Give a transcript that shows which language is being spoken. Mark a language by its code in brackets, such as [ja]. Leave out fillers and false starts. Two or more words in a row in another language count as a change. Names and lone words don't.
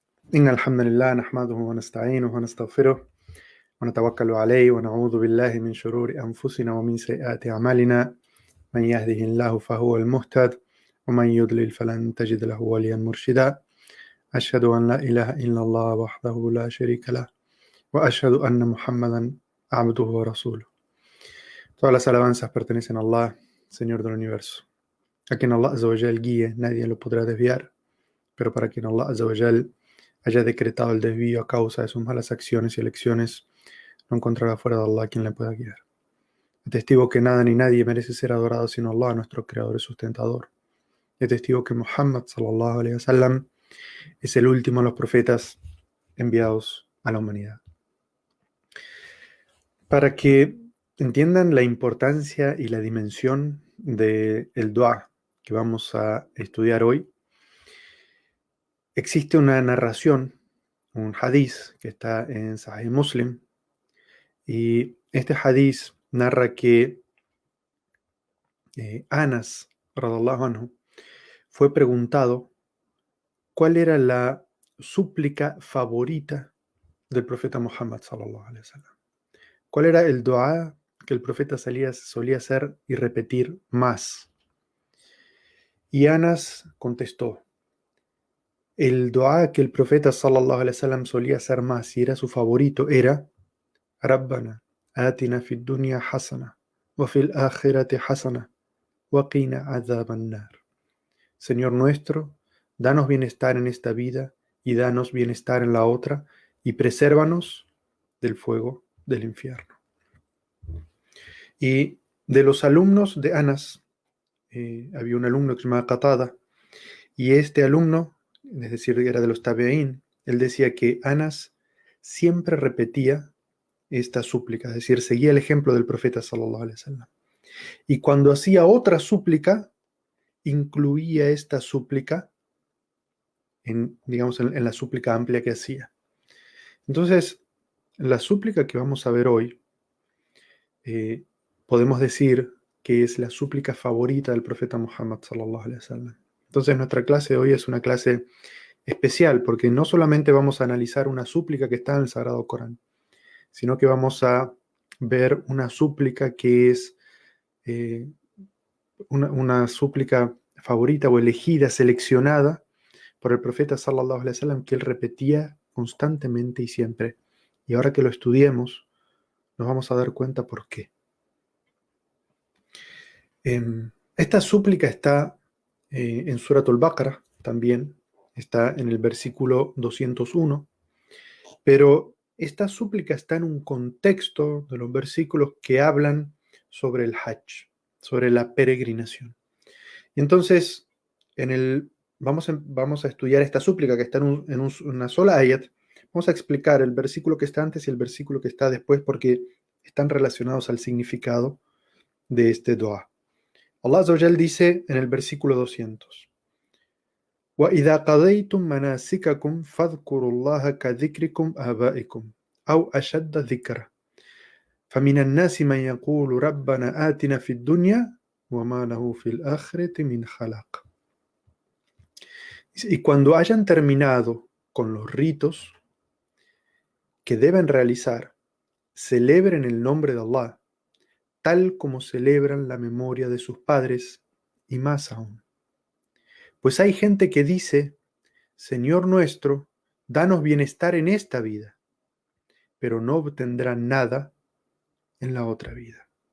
[ar] إن الحمد لله نحمده ونستعينه ونستغفره ونتوكل عليه ونعوذ بالله من شرور أنفسنا ومن سيئات أعمالنا من يهده الله فهو المهتد ومن يضلل فلن تجد له وليا مرشدا أشهد أن لا إله إلا الله وحده لا شريك له وأشهد أن محمدا عبده ورسوله. [es] Todas las alabanzas pertenecen a Allah, Señor del universo. A quien Allah [ar] عز وجل [es] guíe, nadie lo podrá desviar, pero para quien Allah [ar] عز وجل [es] haya decretado el desvío a causa de sus malas acciones y elecciones, no encontrará fuera de Allah quien le pueda guiar. Testigo que nada ni nadie merece ser adorado sino Allah, nuestro creador y sustentador. Testigo que Muhammad [ar] صلى الله عليه وسلم [es] es el último de los profetas enviados a la humanidad. Para que entiendan la importancia y la dimensión del dua que vamos a estudiar hoy, existe una narración, un hadith que está en Sahih Muslim, y este hadith narra que Anas, [ar] رضي الله عنه, [es] fue preguntado cuál era la súplica favorita del profeta Muhammad [ar] صلى الله عليه وسلم. [es] ¿Cuál era el dua que el profeta solía hacer y repetir más? Y Anas contestó, el dua que el profeta [ar] صلى الله عليه وسلم [es] solía hacer más y era su favorito era [ar] ربنا آتنا في الدنيا حسنة وفي الآخرة حسنة وقنا عذاب النار. [es] Señor nuestro, danos bienestar en esta vida y danos bienestar en la otra y presérvanos del fuego del infierno. Y de los alumnos de Anas, había un alumno que se llamaba Qatada, y este alumno, es decir, era de los tabeín, él decía que Anas siempre repetía esta súplica, es decir, seguía el ejemplo del profeta [ar] صلى الله عليه وسلم. [es] Y cuando hacía otra súplica, incluía esta súplica digamos, en la súplica amplia que hacía. Entonces, la súplica que vamos a ver hoy, podemos decir que es la súplica favorita del profeta Muhammad [ar] صلى الله عليه وسلم. [es] Entonces, nuestra clase de hoy es una clase especial porque no solamente vamos a analizar una súplica que está en el Sagrado Corán, sino que vamos a ver una súplica que es una súplica favorita o elegida, seleccionada por el profeta [ar] صلى الله عليه وسلم, [es] que él repetía constantemente y siempre. Y ahora que lo estudiemos, nos vamos a dar cuenta por qué. Esta súplica está en Surat al-Baqarah también, está en el versículo 201, pero esta súplica está en un contexto de los versículos que hablan sobre el Hajj, sobre la peregrinación. Entonces, vamos a estudiar esta súplica que está en una sola ayat. Vamos a explicar el versículo que está antes y el versículo que está después porque están relacionados al significado de este dua. Allah [ar] عز وجل [es] dice en el versículo 200: [ar] وَإِذَا قَضَيْتُم مَنَاسِكَكُمْ فَاذْكُرُوا اللَّهَ كَذِكْرِكُمْ آبَائِكُمْ أَوْ أَشَدَّ ذِكْرًا فَمِنَ النَّاسِ مَن يَقُولُ رَبَّنَا آتِنَا فِي الدُّنْيَا وَمَا لَهُ فِي الْآخِرَةِ مِنْ خَلَاقٍ. [es] Y cuando hayan terminado con los ritos que deben realizar, celebren el nombre de Allah, tal como celebran la memoria de sus padres, y más aún. Pues hay gente que dice, Señor nuestro, danos bienestar en esta vida, pero no obtendrán nada en la otra vida.